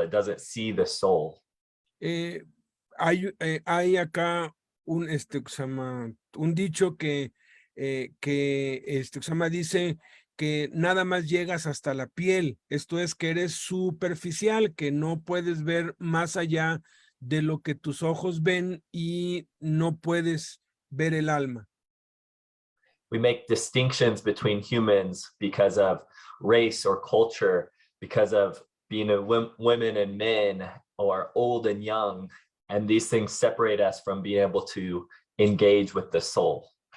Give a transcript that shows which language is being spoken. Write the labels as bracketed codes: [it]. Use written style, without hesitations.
[en] It doesn't see the soul. [es] Hay acá un, que se llama, un dicho que que se llama, dice que nada más llegas hasta la piel. Esto es que eres superficial, que no puedes ver más allá de lo que tus ojos ven y no puedes ver el alma. [en] We make distinctions between humans because of race or culture, because of being women and men, or old and young, and these things separate us from being able to engage with the soul.